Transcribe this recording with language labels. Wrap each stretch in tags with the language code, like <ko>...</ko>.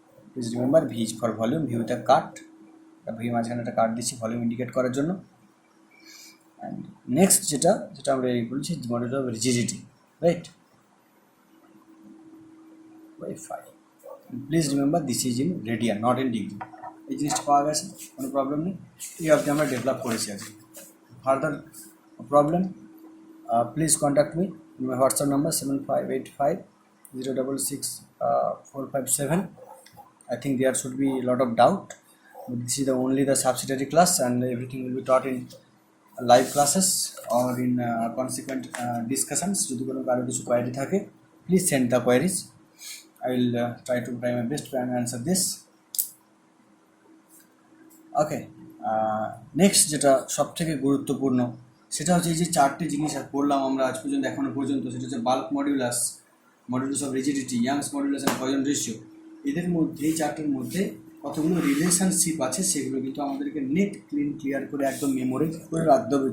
<en>please remember V is for volume, V with a cut, V</en> <bn>মাঝখানে একটা কাট দিচ্ছি volume indicate করার জন্য। অ্যান্ড নেক্সট যেটা আমরা এই বলছি model of rigidity, right, by phi.</bn> <en>Please remember this is in radian, not in degree.</en> <bn>এই জিনিসটা পাওয়া গেছে, কোনো প্রবলেম নেই। এই অবধি আমরা ডেভেলপ করেছি আজকে।</bn> <en>Further problem, please contact me. My WhatsApp number 7585066457. I think there should be a lot of doubt. This is only the subsidiary class, and everything will be taught in live classes or in consequent discussions.</en> <bn>যদি কোনো কারো কিছু query থাকে,</bn> <en>please send the queries. I will try to my best to answer this.</en> <bn>Okay, next যেটা সবথেকে গুরুত্বপূর্ণ, সেটা হচ্ছে এই যে 4টে জিনিস পড়লাম আমরা আজ পর্যন্ত, এখনো পর্যন্ত, সেটা হচ্ছে bulk modulus, modulus of rigidity, youngs modulus and poison ratio. এদের মধ্যে, এই 4টের মধ্যে কতগুলো রিলেশনশিপ আছে সেগুলো কিন্তু আমাদেরকে ক্লিয়ার করে একদম মেমোরি করে রাখতে হবে।</bn>